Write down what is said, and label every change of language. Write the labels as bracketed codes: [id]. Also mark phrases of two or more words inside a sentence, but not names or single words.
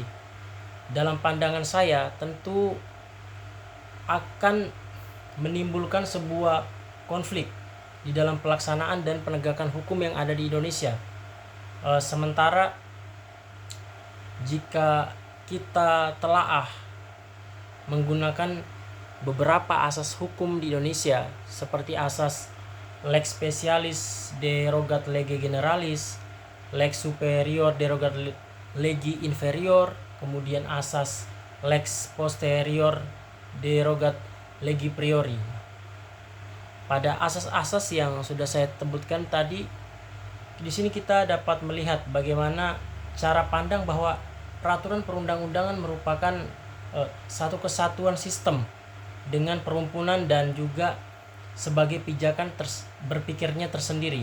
[id] Dalam pandangan saya tentu akan menimbulkan sebuah konflik di dalam pelaksanaan dan penegakan hukum yang ada di Indonesia. Sementara jika kita telaah menggunakan beberapa asas hukum di Indonesia seperti asas [la] lex specialis derogat lege generalis, lex superior derogat legi inferior, [id] kemudian asas [la] lex posterior derogat legi priori. [id] Pada asas-asas yang sudah saya sebutkan tadi, di sini kita dapat melihat bagaimana cara pandang bahwa peraturan perundang-undangan merupakan satu kesatuan sistem dengan perumpunan dan juga sebagai pijakan berpikirnya tersendiri.